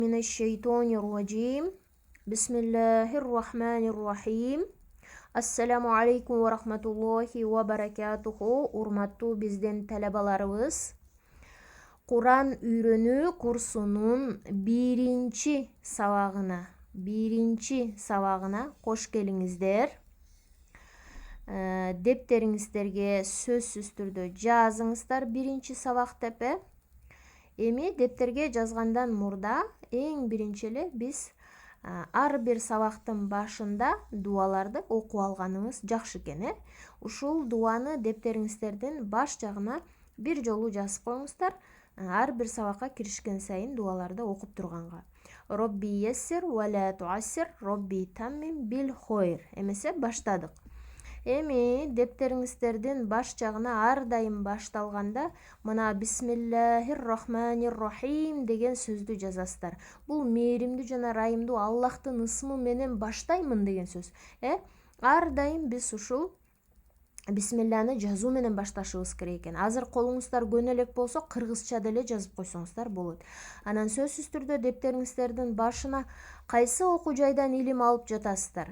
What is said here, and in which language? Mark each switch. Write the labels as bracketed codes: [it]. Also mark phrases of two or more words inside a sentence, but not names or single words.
[ar] من الشيطان الرجيم بسم الله الرحمن الرحيم السلام عليكم ورحمة الله وبركاته. [ky] Урматтуу биздин талабаларыбыз, Куран үйрөнүү курсунун биринчи сабагына кош келиңиздер. Дептериңиздерге сөзсүз түрдө жазыңыздар биринчи сабак деп. Эми дептерге жазгандан мурда эң биринчи эле биз ар бир сабактын башында дуаларды окуп алганыбыз жакшы экен. Ушул дуаны дептериңиздердин баш жагына бир жолу жазып коюңуздар. Ар бир сабакка киришкен сайын дуаларды окуп турганга. [ar] رب يسر ولا تعسر رب تمم بالخير. [ky] Эмесе баштадык. Эми дептериңиздердин баш жагына ар дайым башталганда мына [ar] بسم الله الرحمن الرحيم [ky] деген сөздү жазасыздар. Бул мээримдүү жана райымдуу Аллахтын ысмы менен баштаймын деген сөз. Ар дайым биз ушул бисмилланы жазуу менен башташыбыз керек экен. Азыр колуңуздар көнө элек болсо кыргызча деле жазып койсоңуздар болот. Анан сөзсүз түрдө дептериңиздердин башына кайсы окуу жайдан илим алып жатасыздар?